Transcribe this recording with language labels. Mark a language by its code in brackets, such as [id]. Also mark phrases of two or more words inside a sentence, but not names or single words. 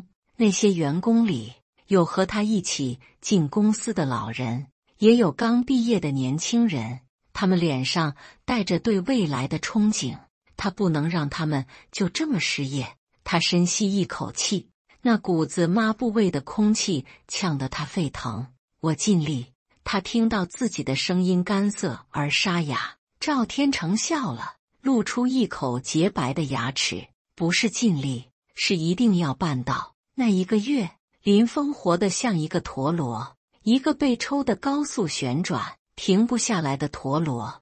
[zh] 那些員工裡有和他一起進公司的老人，也有剛畢業的年輕人，他們臉上帶着對未來的憧憬。他不能讓他們就這麼失業。他深吸一口氣，那股子抹布味的空氣嗆得他沸騰。我盡力。他聽到自己的聲音乾澀而沙啞。趙天成笑了，露出一口潔白的牙齒。不是盡力，是一定要辦到。那1個月，林峰活得像一個陀螺，一個被抽得高速旋轉、停不下來的陀螺。